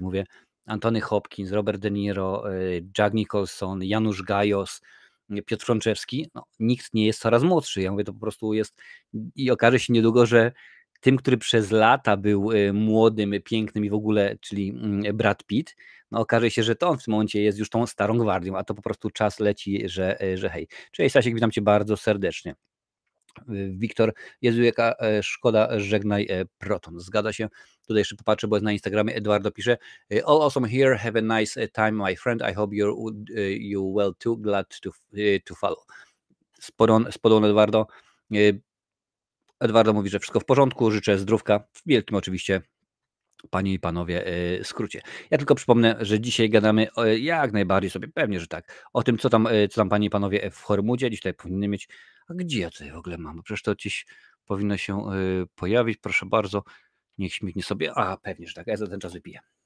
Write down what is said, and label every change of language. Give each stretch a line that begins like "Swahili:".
Polish: Mówię, Anthony Hopkins, Robert De Niro, Jack Nicholson, Janusz Gajos, Piotr Frączewski, no, nikt nie jest coraz młodszy. Ja mówię, to po prostu jest i okaże się niedługo, że tym, który przez lata był młodym, pięknym i w ogóle, czyli Brad Pitt, no okaże się, że to on w tym momencie jest już tą starą gwardią, a to po prostu czas leci, że hej. Cześć Stasiek, witam cię bardzo serdecznie. Wiktor, Jezu, jaka szkoda, żegnaj Proton. Zgadza się. Tutaj jeszcze popatrzę, bo jest na Instagramie. Eduardo pisze,
English: all awesome here, have a nice time, my friend. I hope you well too, glad to follow.
Polish: Spodon Eduardo. Eduardo mówi, że wszystko w porządku, życzę zdrówka, w wielkim oczywiście, panie i panowie, skrócie. Ja tylko przypomnę, że dzisiaj gadamy jak najbardziej sobie, pewnie, że tak, o tym, co tam panie i panowie w Hormudzie, dziś tutaj powinny mieć, a gdzie ja tutaj w ogóle mam, bo przecież to gdzieś powinno się pojawić, proszę bardzo, niech śmignie sobie, a pewnie, że tak, ja za ten czas wypiję.